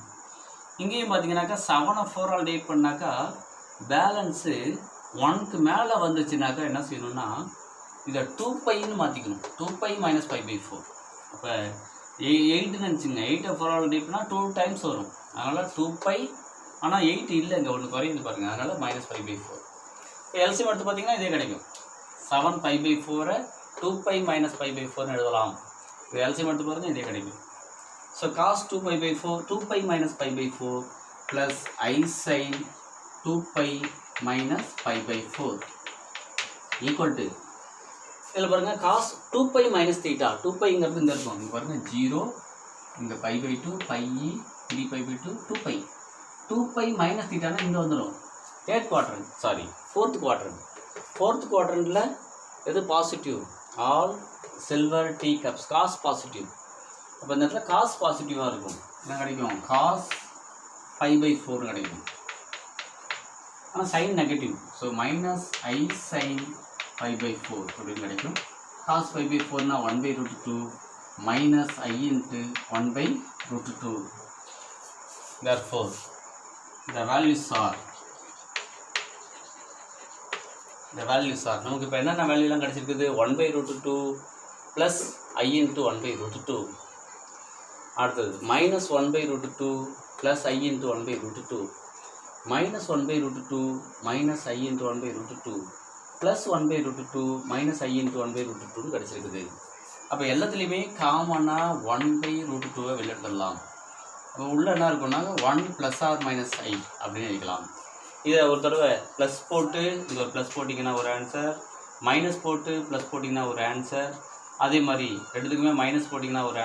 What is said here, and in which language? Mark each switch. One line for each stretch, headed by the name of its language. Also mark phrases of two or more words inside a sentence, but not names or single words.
Tamil: இங்கேயும் பார்த்தீங்கன்னாக்கா 7னை 4ஆல் டிவைட் பண்ணாக்கா பேலன்ஸு 1க்கு மேலே வந்துச்சுனாக்கா என்ன செய்யணும்னா இதை 2 piன்னு மாற்றிக்கணும்.
English: 2 pi minus pi by 4.
Tamil: அப்போ 8ன்னு நினச்சிங்க. 8ஐ 4ஆல் டிவைட் பண்ணால் 2 times வரும். அதனால் 2 pi. ஆனால் 8 இல்லை, இங்கே ஒன்று குறையுது பாருங்கள். அதனால்
English: minus pi by 4.
Tamil: இப்போ LCM எடுத்து பார்த்தீங்கன்னா இதே கிடைக்கும்.
English: 7 pi by 4 2 pi minus pi by 4ன்னு எழுதலாம்.
Tamil: இப்போ LCM எடுத்து பாருங்கள் இதே கிடைக்கும்.
English: ஸோ cos 2 pi by 4 2 pi minus pi by 4 plus I sin 2 pi minus pi by 4 equal to
Tamil: இதில் பாருங்கள்
English: cos 2 pi minus theta 2 piங்கிறது
Tamil: இங்கே இருக்கும். இங்கே பாருங்கள் 0 இங்கே
English: pi by 2 pi 3 pi by 2 2 pi 2 pi minus thetaனா
Tamil: இங்கே வந்துடும்.
English: fourth quadrant எது positive, all silver tea cups cos positive.
Tamil: அப்போ இந்த இடத்துல
English: cos positive
Tamil: இருக்கும். என்ன கிடைக்கும்,
English: cos 5 by 4
Tamil: கிடைக்கும். ஆனால் சைன் நெகட்டிவ்.
English: so minus i sine 5 by 4
Tamil: அப்படின்னு கிடைக்கும்.
English: cos 5 by 4 1 by root 2 minus i into 1 by root 2. Therefore the values are
Tamil: நமக்கு இப்போ என்னென்ன வேல்யூலாம் கிடச்சிருக்குது,
English: 1 by root 2 plus i into 1 by root 2. அடுத்தது minus 1 by root 2 plus i into 1 by root 2 minus 1 by root 2 minus i into 1 by root 2 plus 1 by root 2 minus i into 1 by root 2 கிடச்சிருக்குது.
Tamil: அப்போ எல்லாத்துலேயுமே காமனாக
English: 1 by root 2
Tamil: வெளியிடலாம். அப்போ உள்ளே என்ன இருக்குன்னா
English: 1 plus or minus i
Tamil: அப்படின்னு எழுதிக்கலாம். இதை ஒரு தடவை ப்ளஸ் போட்டு இங்கே ஒரு ப்ளஸ் போட்டிங்கன்னா ஒரு ஆன்சர், மைனஸ் போட்டு ப்ளஸ் போட்டிங்கன்னா ஒரு ஆன்சர், அதே மாதிரி ரெண்டுத்துக்குமே மைனஸ் போட்டிங்கன்னா ஒரு ஆன்சர்.